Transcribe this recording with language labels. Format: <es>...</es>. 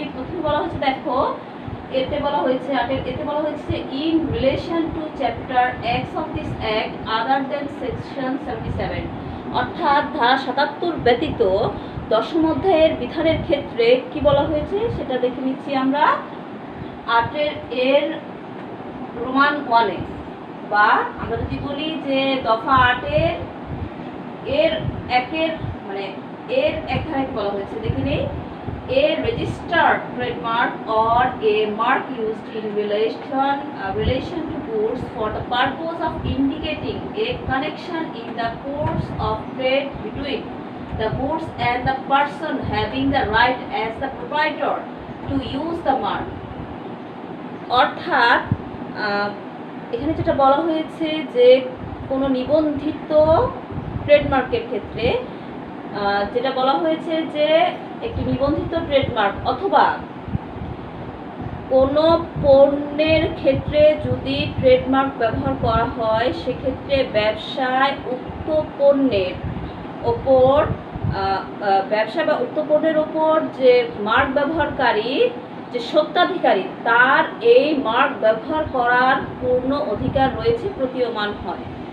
<bn>প্রথমে বলা হচ্ছে, দেখো এতে বলা হয়েছে এতে বলা হয়েছে</bn> <en>in relation to chapter X of this act other than section 77,</en> <bn>অর্থাৎ ধারা 77 ব্যতীত 10ম অধ্যায়ের বিধানের ক্ষেত্রে কি বলা হয়েছে সেটা দেখে নিচ্ছি আমরা। 8 রোমান 1 বা আমরা যদি বলি যে দফা 8 এর 1 মানে এর 1 ধারায় বলা হয়েছে, দেখে নেই।</bn> <en>A registered trademark or a mark used in relation to goods for the purpose of indicating a connection in the course of trade between the goods and the person having the right as the proprietor to use the mark।</en> <bn>অর্থাৎ এখানে যেটা বলা হয়েছে যে কোনো নিবন্ধিত ট্রেডমার্কের ক্ষেত্রে যেটা বলা হয়েছে যে একটি নিবন্ধিত ট্রেডমার্ক অথবা কোনো পণ্যের ক্ষেত্রে যদি ট্রেডমার্ক ব্যবহার করা হয়, সেক্ষেত্রে ব্যবসায় উক্ত পণ্যের ওপর ব্যবসা বা উক্ত পণ্যের ওপর যে মার্ক ব্যবহারকারী যে স্বত্বাধিকারী তার এই মার্ক ব্যবহার করার পূর্ণ অধিকার রয়েছে প্রতীয়মান হয়।</bn>